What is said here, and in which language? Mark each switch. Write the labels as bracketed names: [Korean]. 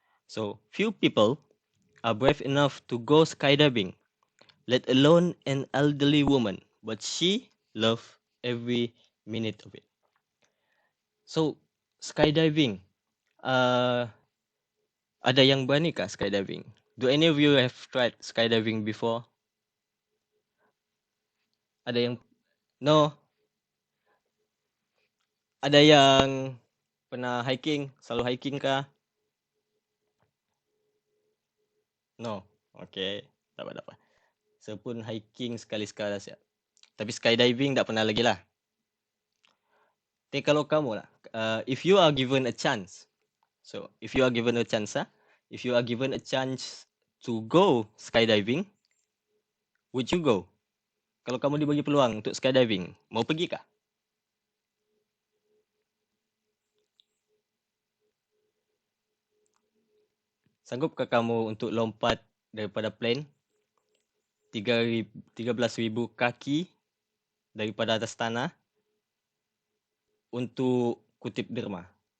[English] So few people are brave enough to go skydiving, let alone an elderly woman, but she loved every minute of it. [Malay] So skydiving, ada yang berani kah skydiving? [English] Do any of you have tried skydiving before? [Malay] Ada yang no? Ada yang pernah hiking, selalu hiking kah? No. Okay, tak apa. Saya pun hiking sekali-sekala siap. Tapi skydiving tak pernah lagi lah. Tapi kalau kamu lah, [English] if you are given a chance, if you are given a chance to go skydiving, would you go? [Malay] Kalau kamu dibagi peluang untuk skydiving, mau pergi kah? Sanggupkah kamu untuk lompat daripada plane 13,000 kaki daripada atas tanah untuk kutip derma?